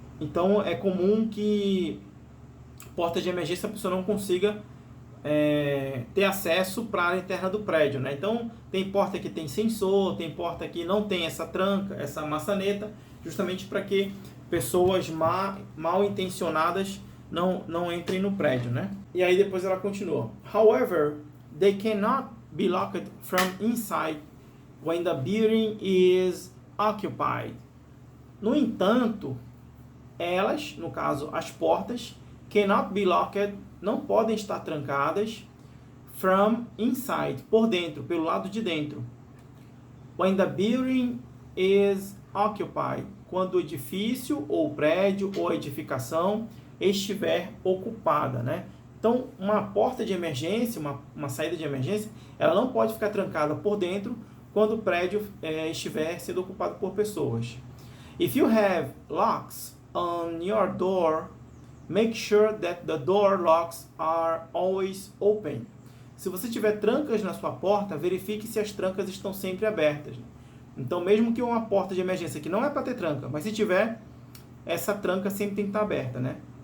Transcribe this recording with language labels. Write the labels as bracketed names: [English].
[Portuguese] Então, é comum que portas de emergência a pessoa não consiga ter acesso para a área interna do prédio, né? Então, tem porta que tem sensor, tem porta que não tem essa tranca, essa maçaneta, justamente para que pessoas mal intencionadas não entrem no prédio, né? E aí depois ela continua. [English] However, they cannot be locked from inside when the building is occupied. [Portuguese] No entanto, elas, no caso, as portas, cannot be locked, não podem estar trancadas, from inside, por dentro, pelo lado de dentro. When the building is occupied, quando o edifício, ou o prédio, ou a edificação estiver ocupada, né? Então, uma porta de emergência, uma saída de emergência, ela não pode ficar trancada por dentro quando o prédio estiver sendo ocupado por pessoas. [English] If you have locks on your door, make sure that the door locks are always open. [Portuguese] Se você tiver trancas na sua porta, verifique se as trancas estão sempre abertas. Então, mesmo que uma porta de emergência que não é para ter tranca, mas se tiver, essa tranca sempre tem que estar aberta, né?